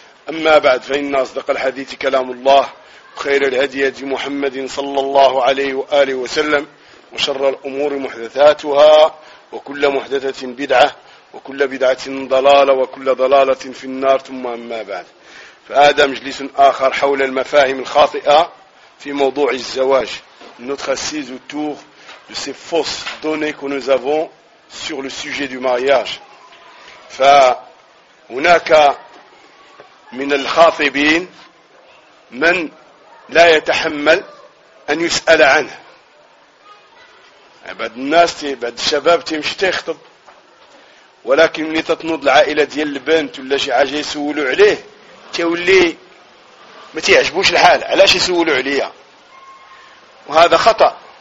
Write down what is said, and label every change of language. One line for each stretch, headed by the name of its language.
Arabic: أما بعد، فإن أصدق الحديث كلام الله، خير الهدي هدي محمد صلى الله عليه وآله وسلم، وشر الأمور محدثاتها، وكل محدثة بدعة، وكل بدعة ضلالة، وكل ضلالة في النار. ثم أما بعد، فهذا مجلس آخر حول المفاهيم الخاطئة في موضوع الزواج.
French: Notre assise autour de ces fausses données que nous avons sur le sujet du mariage.
Arabic: فهناك من الخاطبين من لا يتحمل أن يسأل عنه. بعض الناس بعض الشباب تمشي تخطب، ولكن ملي تتنوض العائلة ديال البنت ولا شي حاجة يسولوا عليه، تولي ما تيعجبوش الحال، علاش يسولوا عليا؟ وهذا خطأ.